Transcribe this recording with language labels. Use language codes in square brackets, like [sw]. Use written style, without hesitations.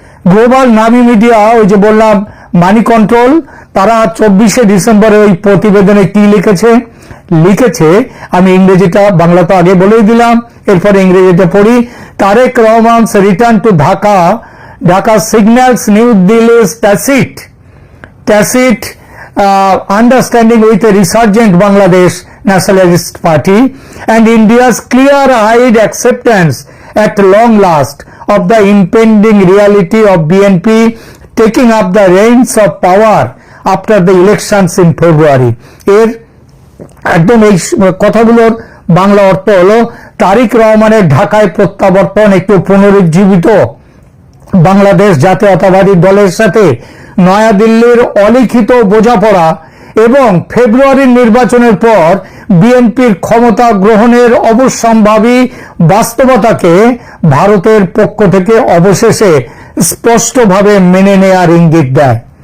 [bn] Global নামী media, ওই যে বললাম মানি কন্ট্রোল, তারা 24শে ডিসেম্বরে ওই প্রতিবেদনে কি লিখেছে, আমি ইংরেজিটা, বাংলা তো আগে বলেই দিলাম, এরপরে ইংরেজিটা পড়ি। [en] Tarique Rahman's return to Dhaka signals new Delhi's tacit understanding with a resurgent Bangladesh Nationalist Party and India's clear-eyed acceptance at long last of the impending reality of BNP taking up the reins of power after the elections in February. [bn] এর একদম এই কথাগুলোর বাংলা অর্থ হলো তারেক রহমানের ঢাকায় প্রত্যাবর্তন একটু পুনরুজ্জীবিত বাংলাদেশ জাতীয়তাবাদী দলের সাথে নয়াদিল্লির অলিখিত বোঝাপড়া এবং ফেব্রুয়ারির নির্বাচনের পর বিএনপির ক্ষমতা গ্রহণের অবশ্যম্ভাবী বাস্তবতাকে ভারতের পক্ষ থেকে অবশেষে স্পষ্টভাবে মেনে নেয়ার ইঙ্গিত দেয়।